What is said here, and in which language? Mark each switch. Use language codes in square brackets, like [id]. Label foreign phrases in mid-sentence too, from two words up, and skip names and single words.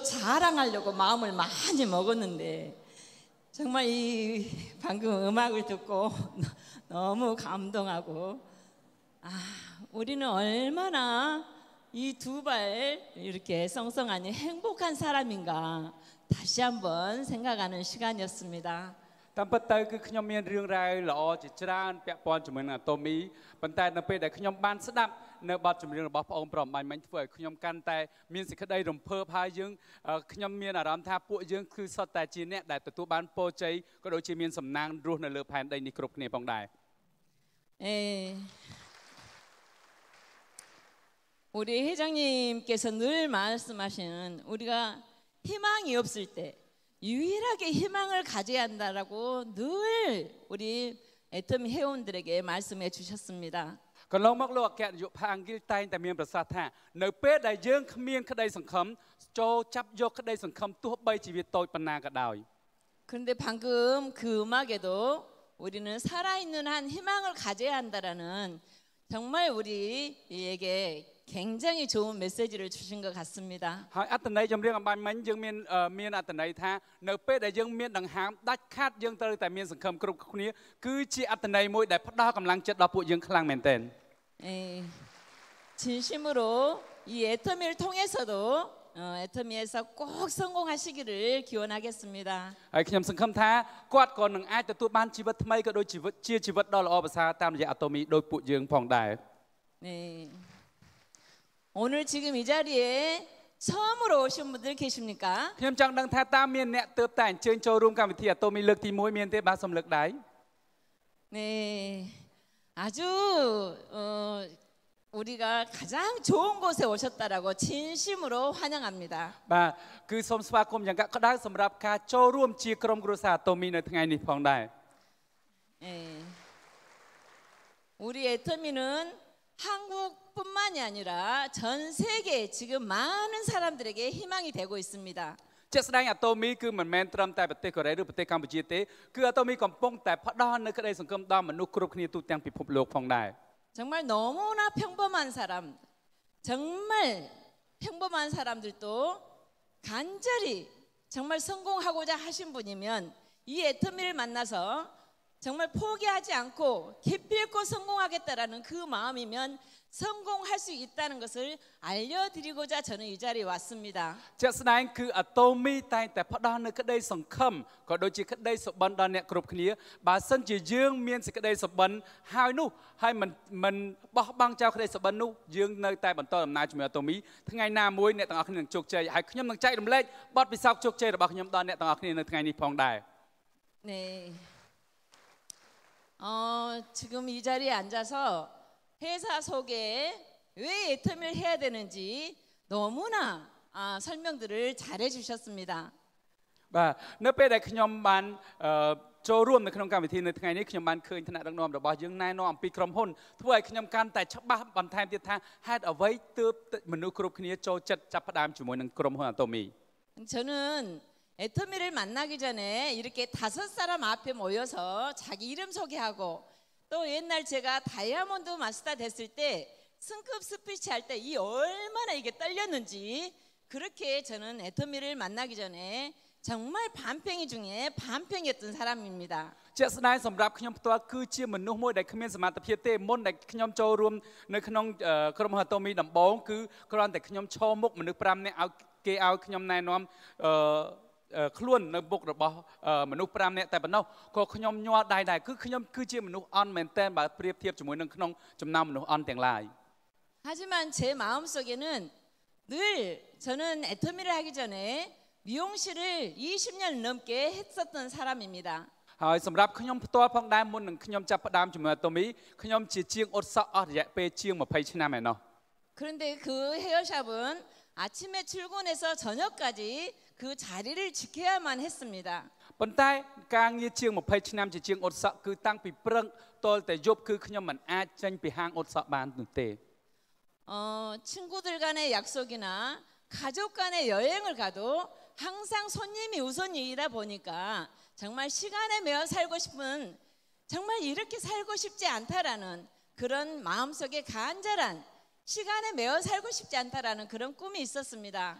[ko] 자랑하려고 마음을 많이 먹었는데 정말 이 방금 음악을 듣고 너무 감동하고 우리는 얼마나 이 두 발 이렇게 썽썽하니 행복한 사람인가 다시 한번 생각하는 시간이었습니다. [km] តាមពិតទៅគឺខ្ញុំមានរឿងរ៉ាវល្អជាច្រើនពាក់ព័ន្ធជាមួយនឹងអាតូមីប៉ុន្តែនៅពេលដែលខ្ញុំបានស្ដាប់នៅបទចម្រៀងរបស់ប្អូនប្រុសបាញ់មិញធ្វើឲ្យខ្ញុំកាន់តែមានសេចក្តីរំភើបហើយយើងខ្ញុំមានអារម្មណ៍ថាពួកយើងគឺសុទ្ធតែជាអ្នកដែលទទួលបានពរជ័យក៏ដូចជាមានសំណាងរស់នៅលើផែនដីនេះគ្រប់គ្នាផងដែរ [ko] 우리 회장님께서 늘 말씀하시는 우리가 희망이 없을 때 유일하게 희망을 가져야 한다라고 늘 우리 애터미 회원들에게 말씀해 주셨습니다. [km] កន្លងមកលោកអគ្គនាយកផាកអង់គ្លេសតែងតែមានប្រសាសន៍ថានៅពេលដែលយើងគ្មានក្តីសង្ឃឹមចូលចាប់យកក្តីសង្ឃឹមទោះបីជាវាតូចប៉ុណ្ណាក៏ដោយ [ko] 그런데 방금 그 음악에도 우리는 살아있는 한 희망을 가져야 한다라는 정말 우리에게 굉장히 좋은 메시지를 주신 것 같습니다. [km] ហើយអត្ថន័យចម្រៀងអំបញ្ញមិញយើងមានអត្ថន័យថានៅពេលដែលយើងមានដង្ហើមដាច់ខាតយើងត្រូវតែមានសង្ឃឹមគ្រប់គ្នាគឺជាអត្ថន័យមួយដែលផ្ដល់កម្លាំងចិត្តដល់ពួកយើងខ្លាំងមែនទែន [ko] 진심으로 이 애터미를 통해서도 애터미에서 꼭 성공하시기를 기원하겠습니다. [km] ហើយខ្ញុំសង្ឃឹមថាគាត់ក៏នឹងអាចទទួលបានជីវិតថ្មីក៏ដូចជាជីវិតដ៏ល្អប្រសើរតាមរយៈអាតូមីដោយពួកយើងផងដែរ [ko] 네. 오늘 지금 이 자리에 처음으로 오신 분들 계십니까? [km] ខ្ញុំចង់ដឹងថាតើមានអ្នកទើបតែអញ្ជើញចូលរួមកម្មវិធីអាតូមីលើកទី1មានទេបាទសូមលើកដៃ [ko] 네. 아주 우리가 가장 좋은 곳에 오셨다라고 진심으로 환영합니다. [km] បាទគឺសូមស្វាគមន៍យ៉ាងក្តៅសម្រាប់ការចូលរួមជាក្រុមគ្រួសារអាតូមីនៅថ្ងៃនេះផងដែរ [ko] 네. 우리 애터미는 한국뿐만이 아니라 전 세계 지금 많은 사람들에게 희망이 되고 있습니다. [km] ជាក់ស្ដែងអាតូមីគឺមិនមែនត្រឹមតែប្រទេសកូរ៉េឬប្រទេសកម្ពុជាទេគឺអាតូមីកំពុងតែផ្ដល់នូវក្តីសង្ឃឹមដល់មនុស្សគ្រប់គ្នាទូទាំងពិភពលោកផងដែរ [ko] 정말 너무나 평범한 사람, 정말 평범한 사람들도 간절히 정말 성공하고자 하신 분이면 이 애터미를 만나서 정말 포기하지 않고 기필코 성공하겠다라는 그 마음이면 성공할 수 있다는 것을 알려드리고자 저는 이 자리에 왔습니다. [km] ជាក់ស្ដែងគឺអាតូមីតែងតែផ្ដល់នូវក្តីសង្ឃឹមក៏ដូចជាក្តីសុបិនដល់អ្នកគ្រប់គ្នាបើសិនជាយើងមានសេចក្តីសុបិនហើយនោះហើយមិនបោះបង់ចោលក្តីសុបិននោះយើងនៅតែបន្តដំណើរជាមួយអាតូមីថ្ងៃណាមួយអ្នកទាំងអស់គ្នានឹងជោគជ័យហើយខ្ញុំនឹងចែករំលែកបទពិសោធន៍ជោគជ័យរបស់ខ្ញុំដល់អ្នកទាំងអស់គ្នានៅថ្ងៃនេះផងដែរ [ko] 네. 지금 이 자리에 앉아서 회사 소개에 왜 애터미를 해야 되는지 너무나 설명들을 잘해 주셨습니다. [km] បាទនៅពេលដែលខ្ញុំបានចូលរួមនៅក្នុងកម្មវិធីនៅថ្ងៃនេះខ្ញុំបានឃើញថ្នាក់ដឹកនាំរបស់យើងណែនាំអំពីក្រុមហ៊ុនធ្វើឲ្យខ្ញុំកាន់តែច្បាស់បន្ថែមទៀតថាហេតុអ្វីទើបមនុស្សគ្រប់គ្នាចូលចិត្តចាប់ផ្ដើមជាមួយនឹងក្រុមហ៊ុនអាតូមី [ko] 저는 애터미를 만나기 전에 이렇게 5 사람 앞에 모여서 자기 이름 소개하고 또 옛날 제가 다이아몬드 마스터 됐을 때 승급 스피치 할 때 이 얼마나 이게 떨렸는지 그렇게 저는 애터미를 만나기 전에 정말 반팽이 중에 반팽이었던 사람입니다. [km] ជាក់ស្ដែងសម្រាប់ខ្ញុំផ្ទាល់គឺជាមនុស្សមួយដែលគ្មានសមត្ថភាពទេមុនដែលខ្ញុំចូលរួមនៅក្នុងក្រុមហ៊ុនអាតូមីដំបូងគឺគ្រាន់តែខ្ញុំឈរមុខមនុស្ស5នាក់ឲ្យគេឲ្យខ្ញុំណែនាំខ្លួននៅមុខរបស់មនុស្ស5នាក់តែប៉ុណ្ណោះក៏ខ្ញុំញ័រដៃដែរគឺខ្ញុំគឺជាមនុស្សអន់មែនតើបើប្រៀបធៀបជាមួយនឹងក្នុងចំណោមមនុស្សអន់ទាំងឡាយ [ko] 하지만 제 마음속에는 늘 저는 애터미를 하기 전에 미용실을 20년 넘게 했었던 사람입니다. [km] ហើយសម្រាប់ខ្ញុំផ្ទាល់ផងដែរមុននឹងខ្ញុំចាប់ផ្ដើមជាមួយអាតូមីខ្ញុំជាជាងអ៊ុតសក់អស់រយៈពេលជាង20ឆ្នាំឯណោះ [ko] 그런데 그 헤어샵은 아침에 출근해서 저녁까지 그 자리를 지켜야만 했습니다. [km] ប៉ុន្តែការងារជាង20ឆ្នាំជាជាងអ៊ុតសក់គឺតាំងពីព្រឹកតលតែយប់គឺខ្ញុំមិនអាចចេញពីហាងអ៊ុតសក់បាននោះទេ [ko] 친구들 간의 약속이나 가족 간의 여행을 가도 항상 손님이 우선이다 보니까 정말 시간에 매어 살고 싶은 정말 이렇게 살고 싶지 않다라는 그런 마음속에 간절한 시간에 매어 살고 싶지 않다라는 그런 꿈이 있었습니다.